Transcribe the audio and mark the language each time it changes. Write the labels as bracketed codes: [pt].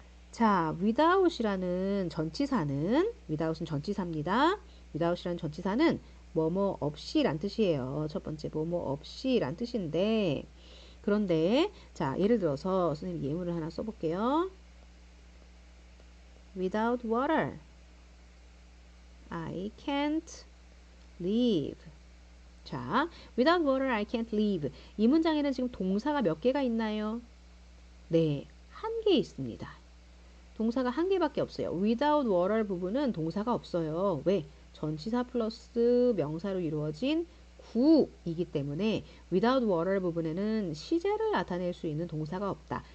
[ko] 자, without이라는 전치사는 without은 전치사입니다. without이라는 전치사는 뭐뭐 없이란 뜻이에요. 첫 번째 뭐뭐 없이란 뜻인데 그런데 자, 예를 들어서 선생님 예문을 하나 써볼게요. [en] Without water, I can't live. 자, without water, I can't live. [ko] 이 문장에는 지금 동사가 몇 개가 있나요? 네, 한 개 있습니다. 동사가 한 개밖에 없어요. [en] without water [ko] 부분은 동사가 없어요. 왜? 전치사 플러스 명사로 이루어진 구이기 때문에 [en] without water [ko] 부분에는 시제를 나타낼 수 있는 동사가 없다.